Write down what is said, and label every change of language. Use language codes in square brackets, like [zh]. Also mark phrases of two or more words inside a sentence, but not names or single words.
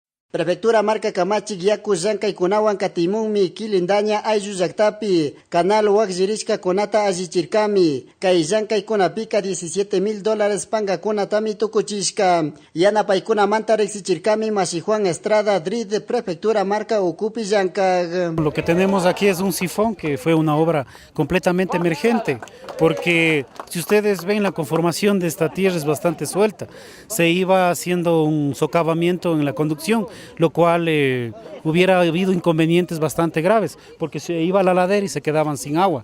[qu] Prefectura marca Kamachi Yaku Llankaykunawan katimunmi Quilindaña ayllu llaqtapi canal waqllirishka kunata allichirkami kay llankaykunapika $17,000 pangakunatami tukuchishka yanapaykunamanta riqsichirkami Masi Juan Estrada Drid Prefectura marca Ukupi Llankay. [es] Lo que tenemos aquí es un sifón que fue una obra completamente emergente, porque si ustedes ven la conformación de esta tierra es bastante suelta, se iba haciendo un socavamiento en la conducción, lo cual hubiera habido inconvenientes bastante graves, porque se iba a la ladera y se quedaban sin agua.